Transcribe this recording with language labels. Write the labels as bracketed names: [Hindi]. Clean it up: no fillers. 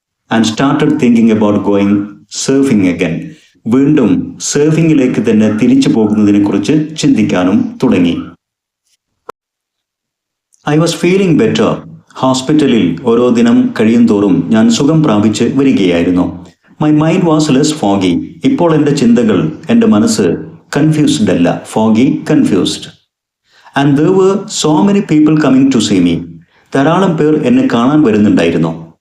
[English] And started thinking about going surfing again. [Malayalam] വീണ്ടും സർഫിങ്ങിലേക്ക് തന്നെ തിരിച്ചു പോകുന്നതിനെ കുറിച്ച് ചിന്തിക്കാനും തുടങ്ങി. [English] I was feeling better. [Malayalam] ഹോസ്പിറ്റലിൽ ഓരോ ദിനം കഴിയും തോറും ഞാൻ സുഖം പ്രാപിച്ച് വരികയായിരുന്നു. [English] My mind was less foggy. [Malayalam] ഇപ്പോൾ എൻ്റെ ചിന്തകൾ, എൻ്റെ മനസ്സ് കൺഫ്യൂസ്ഡ് അല്ല, foggy, confused. [English] And there were so many people coming to see me. [Malayalam] ധാരാളം പേർ എന്നെ കാണാൻ വരുന്നുണ്ടായിരുന്നു.